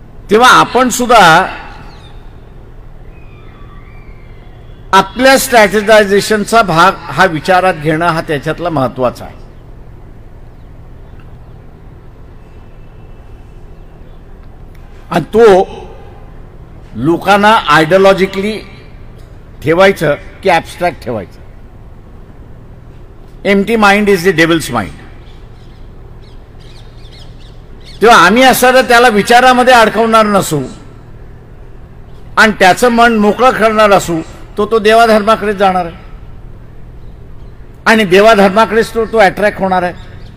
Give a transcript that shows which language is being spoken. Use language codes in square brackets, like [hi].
[mr] तेव्हा आपण सुद्धा आपल्या स्ट्रॅटेजायझेशनचा भाग हा विचारात घेणं हा त्याच्यातला महत्त्वाचा आहे. आणि तो लोकांना आयडिओलॉजिकली ठेवायचं की ॲब्स्ट्रॅक्ट ठेवायचं. [en] Empty mind is the devil's mind. [mr] तेव्हा आम्ही असं त्याला विचारामध्ये अडकवणार नसू आणि त्याचं मन मोकळं करणार असू, तो देवाधर्माकडे जाणार आहे आणि देवाधर्माकडेच तो अट्रॅक्ट होणार आहे.